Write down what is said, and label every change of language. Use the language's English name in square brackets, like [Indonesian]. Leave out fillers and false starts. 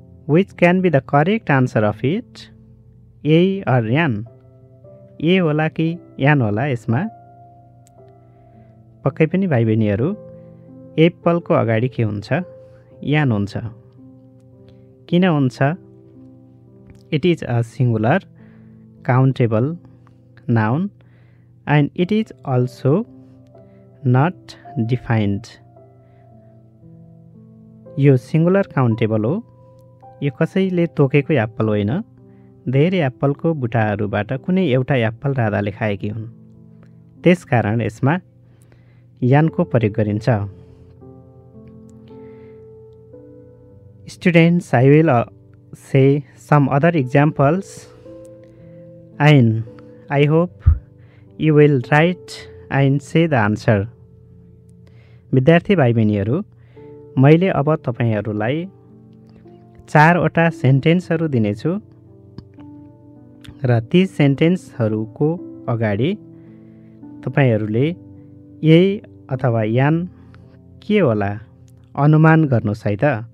[English] Which can be the correct answer of it? A or यान? [Nepali] ए होला कि यान होला? यसमा पक्कै पनि भाइ बहिनीहरू एप्पलको अगाडि के हुन्छ? यान हुन्छ। किन हुन्छ? [English] It is a singular countable noun and it is also not defined. [Nepali] यो सिंगुलर काउन्टेबल हो। यो कसैले तोकेको एप्पल होइन। धेरै एप्पलको बुटाहरूबाट कुनै एउटा एप्पल राधाले खाएकी हुन्। त्यसकारण यसमा यानको प्रयोग गरिन्छ। [English] Students, I will say some other examples and I hope you will write and say the answer. [Nepali] विद्यार्थी भाइ बहिनीहरू, मैले अब तपाईहरूलाई 4 वटा सेन्टेन्सहरू दिनेछु र ती सेन्टेन्सहरूको अगाडि तपाईहरूले ए अथवा यान के होला अनुमान गर्नुहोस् है त।